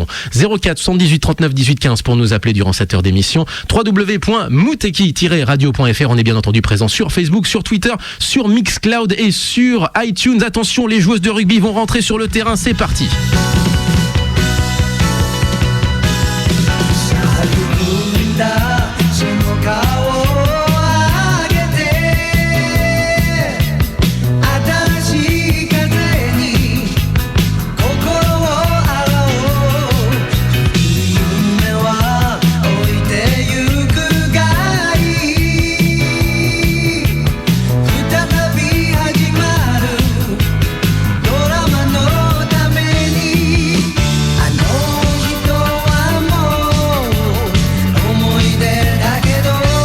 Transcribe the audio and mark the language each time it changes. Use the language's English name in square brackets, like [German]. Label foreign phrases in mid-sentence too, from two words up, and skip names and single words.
[French] 04 78 39 18 15 pour nous appeler durant cette heure d'émission. www.muteki-radio.fr. On est bien entendu présent sur Facebook, sur Twitter, sur Mixcloud et sur iTunes. Attention, les joueuses de rugby vont rentrer sur le terrain, c'est parti. [Japanese] 育んだその顔を上げて新しい風に心を洗おう夢は置いてゆくがいい再び始まるドラマのためにあの人はもう思い出だけど